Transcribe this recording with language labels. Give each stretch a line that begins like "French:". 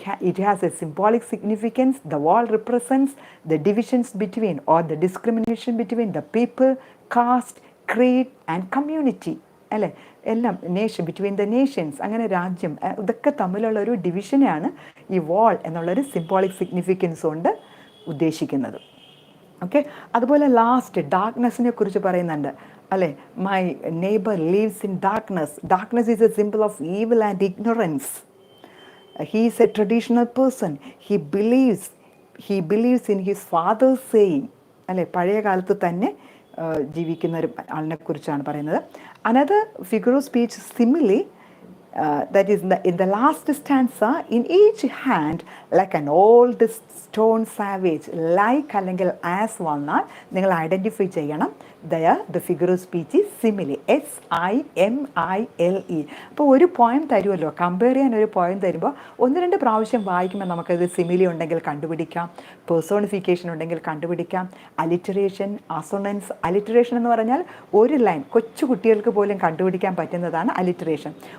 English: It has a symbolic significance. The wall represents the divisions between or the discrimination between the people, caste, creed and community.
Malayalam: അല്ലേ, എല്ലാം
English: between the nations,
Malayalam: അങ്ങനെ രാജ്യം, ഇതൊക്കെ തമ്മിലുള്ള ഒരു ഡിവിഷനെയാണ് ഈ വാൾ എന്നുള്ളൊരു സിംബോളിക് സിഗ്നിഫിക്കൻസ് കൊണ്ട് ഉദ്ദേശിക്കുന്നത്. ഓക്കെ, അതുപോലെ ലാസ്റ്റ് ഡാർക്ക്നെസ്സിനെ കുറിച്ച് പറയുന്നുണ്ട് അല്ലേ.
English: My neighbour lives in darkness. Darkness is a simple of evil and ignorance. He is a traditional person. He believes in his father's saying അല്ലേ.
Malayalam: പഴയ കാലത്ത് തന്നെ ജീവിക്കുന്ന ഒരു ആളിനെ കുറിച്ചാണ് പറയുന്നത്.
English: Another figure of speech simile, that is in the last stanza, in each hand like an old stone savage, like
Malayalam: അല്ലെങ്കിൽ ആസ് വന്നാൽ നിങ്ങൾ ഐഡൻറ്റിഫൈ ചെയ്യണം.
English: the figure of speech is simile, SIMILE.
Malayalam: അപ്പോൾ ഒരു പോയം തരുമല്ലോ, കമ്പയർ ചെയ്യാൻ ഒരു poem തരുമ്പോൾ 1-2 പ്രാവശ്യം വായിക്കുമ്പോൾ നമുക്കത് സിമിലി ഉണ്ടെങ്കിൽ കണ്ടുപിടിക്കാം, പേഴ്സോണിഫിക്കേഷൻ ഉണ്ടെങ്കിൽ കണ്ടുപിടിക്കാം, അലിറ്ററേഷൻ, അസോണൻസ്. അലിറ്ററേഷൻ എന്ന് പറഞ്ഞാൽ ഒരു ലൈൻ, കൊച്ചു കുട്ടികൾക്ക് പോലും കണ്ടുപിടിക്കാൻ പറ്റുന്നതാണ് അലിറ്ററേഷൻ.